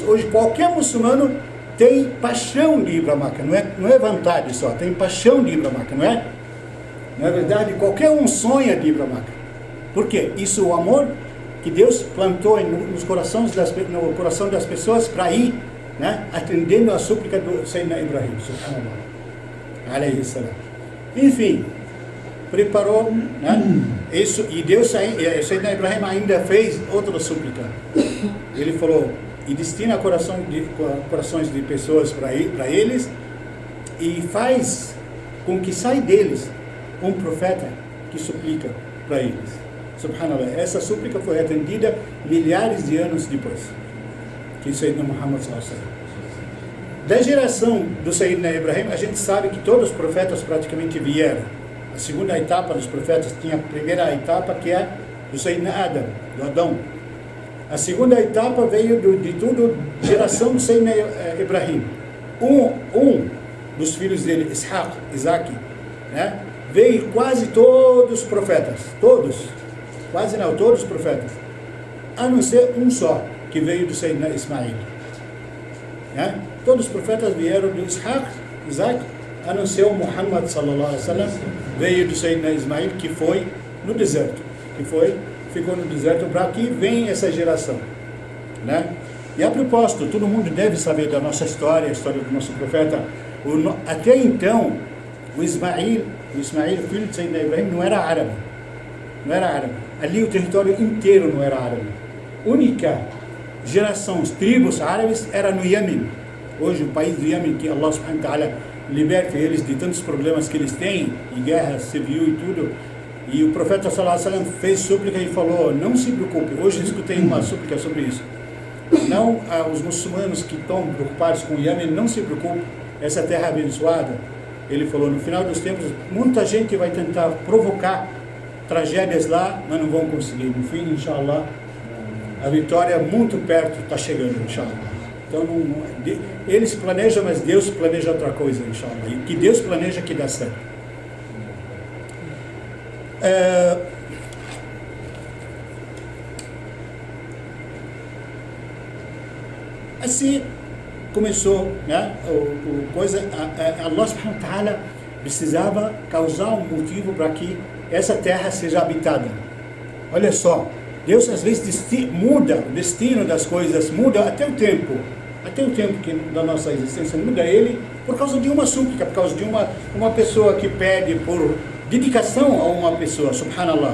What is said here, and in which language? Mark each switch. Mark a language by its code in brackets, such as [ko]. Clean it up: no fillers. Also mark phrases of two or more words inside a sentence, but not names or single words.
[pt] Hoje qualquer muçulmano tem paixão de ir para Meca. Não é vontade só, tem paixão de ir para Meca, não é? Na verdade, qualquer um sonha de ir para Meca. Por quê? Isso é o amor que Deus plantou no coração das pessoas para ir, né, atendendo a súplica do Sayyidina Ibrahim, [ar] سبحان الله عليه السلام. [pt] Enfim, preparou, né, isso, e Deus, Sayyidina Ibrahim ainda fez outra súplica. Ele falou, e destina corações de pessoas para eles, e faz com que saia deles um profeta que suplica para eles. Subhanallah, essa súplica foi atendida milhares de anos depois que Sayyidina Muhammad [ar] صلى الله عليه وسلم. [pt] Da geração do Sayyidina Ibrahim, a gente sabe que todos os profetas praticamente vieram. A segunda etapa dos profetas tinha a primeira etapa, que é do Sayyidina Adam, do Adão. A segunda etapa veio de toda a geração do Sayyidina Ibrahim. Um dos filhos dele, Isaac, né, veio quase todos os profetas, quase não, todos os profetas, a não ser um só, que veio do Sayyidina Ismail. Né? Todos os profetas vieram do Isaac, a não ser o Muhammad [ar] صلى الله عليه وسلم, [pt] veio do Sayyidina Ismail, que foi no deserto, ficou no deserto, para que vem essa geração. Né? E a propósito, todo mundo deve saber da nossa história, a história do nosso profeta. Até então, o Ismail, filho de Sayyidina Ibrahim, não era árabe. Ali o território inteiro não era árabe. Única geração, os tribos árabes, era no Iêmen. Hoje, o país do Iêmen, que [ar] الله سبحانه وتعالى [pt] liberta eles de tantos problemas que eles têm, de guerra civil e tudo. E o profeta [ar] صلى الله عليه وسلم [pt] fez súplica e falou, não se preocupe. Hoje escutei uma súplica sobre isso. Não, os muçulmanos que estão preocupados com o Iêmen, não se preocupe, essa terra abençoada. Ele falou, no final dos tempos, muita gente vai tentar provocar tragédias lá, mas não vão conseguir. No fim, inshallah, a vitória é muito perto, está chegando, inshallah. Então, eles planejam, mas Deus planeja outra coisa, inshallah. E o que Deus planeja que dá certo. Assim começou, né, [ar] الله سبحانه وتعالى [pt] precisava causar um motivo para que essa terra seja habitada. Olha só, Deus às vezes muda o destino das coisas, muda até o tempo que da nossa existência, muda ele por causa de uma súplica, por causa de uma pessoa que pede por dedicação a uma pessoa, subhanallah.